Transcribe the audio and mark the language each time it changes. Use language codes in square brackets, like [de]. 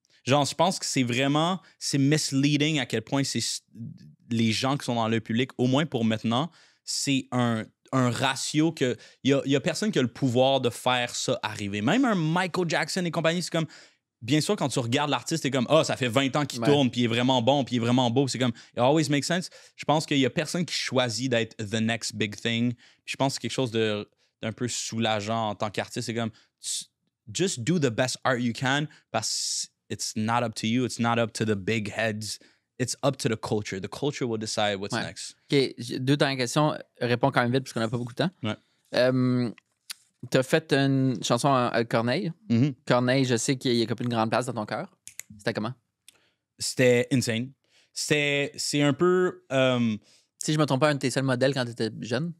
[fr] Genre, je pense que c'est misleading à quel point c'est les gens qui sont dans l'œil public, au moins pour maintenant, c'est un ratio que il y a personne qui a le pouvoir de faire ça arriver. Même un Michael Jackson et compagnie, c'est comme, bien sûr, quand tu regardes l'artiste, c'est comme, ça fait 20 ans qu'il tourne, puis il est vraiment bon, puis il est vraiment beau. C'est comme, [en] it always makes sense. [fr] Je pense qu'il y a personne qui choisit d'être [en] the next big thing. [fr] Puis je pense que c'est quelque chose d'un peu soulageant en tant qu'artiste. C'est comme, [en] just do the best art you can, [fr] parce que [en] it's not up to you. It's not up to the big heads. It's up to the culture. The culture will decide what's next. [fr] OK. 2 dernières questions. Réponds quand même vite parce qu'on n'a pas beaucoup de temps. Ouais. Tu as fait une chanson à Corneille. Mm-hmm. Corneille, je sais qu'il occupe une grande place dans ton cœur. C'était comment? C'était insane. C'est un peu... Si je me trompe pas, un de tes seuls modèles quand tu étais jeune?